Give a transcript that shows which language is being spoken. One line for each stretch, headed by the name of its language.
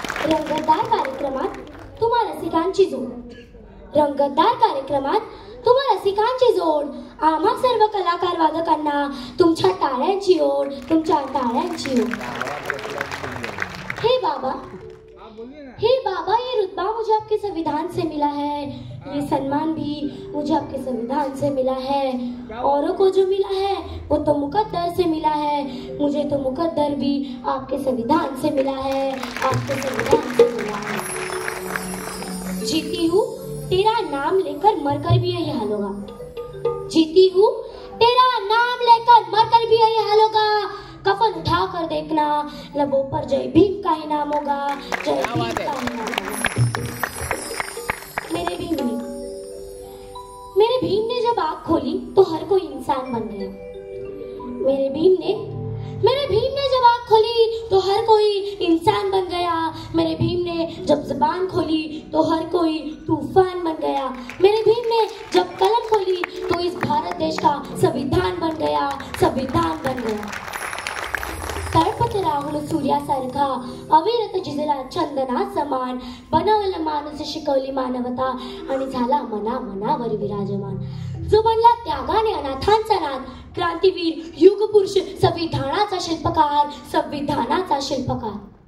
Marathi: रंगतदार कार्यक्रमात तुम्हा रसिकांची जोड, रंगतदार कार्यक्रमात तुम्हा रसिकांची जोड, आम्हा सर्व कलाकार वादकांना तुमच्या टाळ्यांची ओढ, तुमच्या टाळ्यांची ओढ.
Hindi: हे बाबा ये रुतबा मुझे आपके संविधान से मिला है, ये सम्मान भी मुझे आपके संविधान से मिला है. औरों को जो मिला है वो तो मुकद्दर से मिला है, मुझे तो मुकद्दर भी आपके संविधान से मिला है, आपके संविधान से मिला है. जीती हूँ तेरा नाम लेकर मरकर भी यही हाल होगा, जीती हूँ तेरा नाम लेकर मरकर भी यही हाल होगा. कफन उठा कर देखना, लबों पर जय भीम का ही नाम होगा, जय भीम का ही नाम होगा. मेरे भीम ने जब आँख खोली तो हर कोई इंसान बन गया. मेरे भीम ने जब आँख खोली तो हर कोई इंसान बन गया. मेरे भीम ने जब जुबान खोली तो हर कोई तूफान बन गया. मेरे भीम ने जब कलम खोली तो इस भारत देश का संविधान बन गया, संविधान बन गया.
Marathi: तळपत राहुल सूर्यासारखा, अविरत जिजला चंदना समान, बनवलं माणूस शिकवली मानवता आणि झाला मना मनावर विराजमान. जो बनला त्यागाने अनाथांचा नाथ, क्रांतीवीर युगपुरुष, संविधानाचा शिल्पकार, संविधानाचा शिल्पकार.